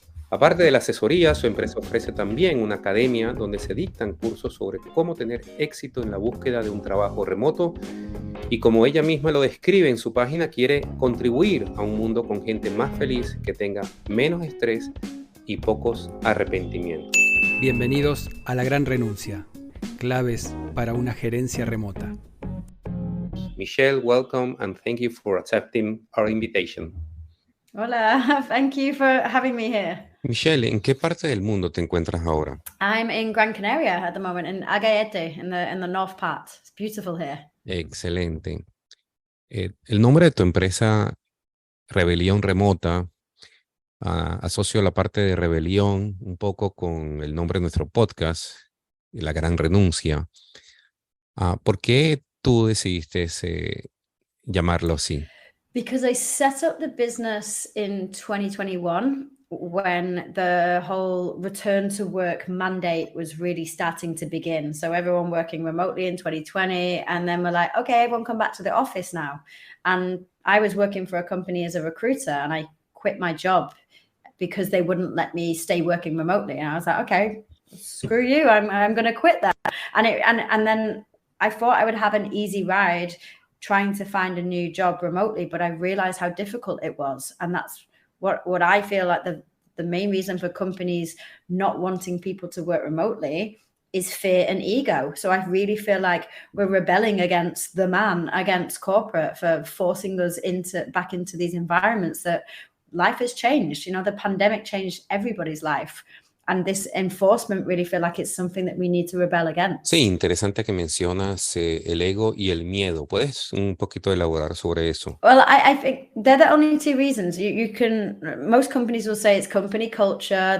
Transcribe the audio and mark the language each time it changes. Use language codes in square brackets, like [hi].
[es] Aparte de la asesoría, su empresa ofrece también una academia donde se dictan cursos sobre cómo tener éxito en la búsqueda de un trabajo remoto y, como ella misma lo describe en su página, quiere contribuir a un mundo con gente más feliz, que tenga menos estrés y pocos arrepentimientos. Bienvenidos a La Gran Renuncia, claves para una gerencia remota. [en] Michelle, welcome and thank you for accepting our invitation. [es] Hola, [en] thank you for having me here. [es] Michelle, ¿en qué parte del mundo te encuentras ahora? [en] I'm in Gran Canaria at the moment, in [es] este, [en] in the north part. It's beautiful here. [es] Excelente. El nombre de tu empresa, Rebelión Remota, asocio la parte de rebelión un poco con el nombre de nuestro podcast, La Gran Renuncia. ¿Por qué tú decidiste llamarlo así? [en] Because I set up the business in 2021 when the whole return to work mandate was really starting to begin. So everyone working remotely in 2020, and then we're like, okay, everyone come back to the office now. And I was working for a company as a recruiter, and I quit my job because they wouldn't let me stay working remotely. And I was like, okay, screw you, I'm going to quit that. And then I thought I would have an easy ride trying to find a new job remotely, but I realized how difficult it was. And that's what I feel like the main reason for companies not wanting people to work remotely is fear and ego. So I really feel like we're rebelling against the man, against corporate, for forcing us back into these environments that life has changed. You know, the pandemic changed everybody's life. And this enforcement really feel like it's something that we need to rebel against. [es] Sí, interesante que mencionas el ego y el miedo. ¿Puedes un poquito elaborar sobre eso? [en] Well, I think they're the only two reasons. Most companies will say it's company culture.